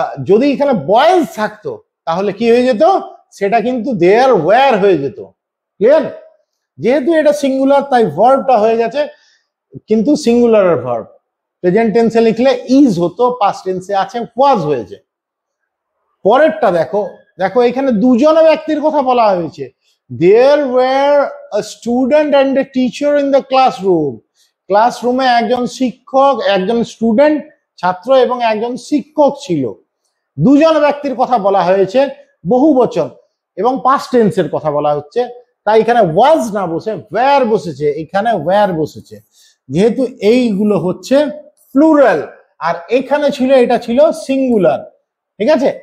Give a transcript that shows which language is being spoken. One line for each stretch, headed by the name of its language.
Bangla: যদি এখানে বয়েজ থাকতো তাহলে কি হয়ে যেত, সেটা কিন্তু দেয়ার ওয়্যার হয়ে যেত। ক্লিয়ার? যেহেতু এটা সিঙ্গুলার তাই ভার্বটা হয়ে গেছে কিন্তু সিঙ্গুলারের ভার্ব। প্রেজেন্ট টেন্সে লিখলে ইজ হতো, পাস্ট টেন্সে আছে ওয়াজ হয়েছে। পরেরটা দেখো, এখানে দুজন ব্যক্তির কথা বলা হয়েছে।
English: There were a student and a teacher in the classroom.
Bangla: ক্লাসরুমে একজন শিক্ষক, একজন স্টুডেন্ট ছাত্র এবং একজন শিক্ষক ছিল। দুজন ব্যক্তির কথা বলা হয়েছে, বহু বচন এবং পাস্ট টেন্সের কথা বলা হচ্ছে, তাই এখানে ওয়াজ না বসে ওয়্যার বসেছে। এখানে ওয়্যার বসেছে যেহেতু এইগুলো হচ্ছে প্লুরাল, আর এখানে ছিল এটা ছিল সিঙ্গুলার। ঠিক আছে?